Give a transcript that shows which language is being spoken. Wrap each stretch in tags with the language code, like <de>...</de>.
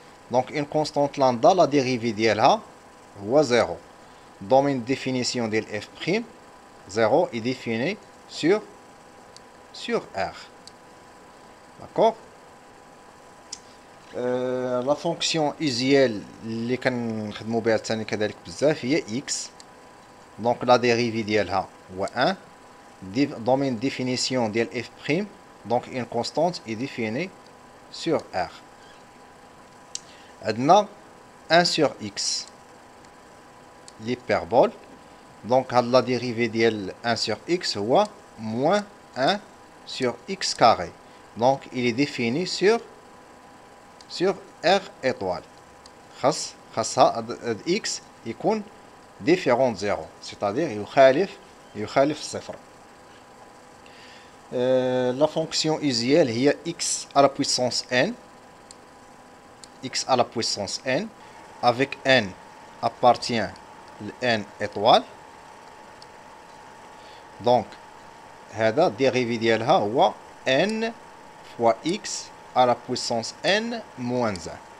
<fr>Donc une constante lambda la dérivée ديالها هو 0. Domaine de définition ديال f', 0 est défini sur R. D'accord. La fonction usuelle</fr> <ar>اللي كنخدمو بها ثاني كذلك بزاف هي</ar> <fr>x. Donc la dérivée ديالها هو 1. Domaine de définition ديال f', donc une constante est définie sur R. عندنا 1 sur x l'hyperbole. Donc la dérivée ديال 1 sur x هو moins 1 sur x carré. Donc il est défini sur R étoile.</fr> <ar>خاصها</ar> <fr>x يكون différent de 0, c'est-à-dire</fr> <ar>يخالف الصفر.</ar> <fr>La fonction usuelle هي x à la puissance n, x à la puissance n, avec n appartient le n étoile. Donc هذا dérivé ديالها هو n fois x à la puissance n moins 1.</fr>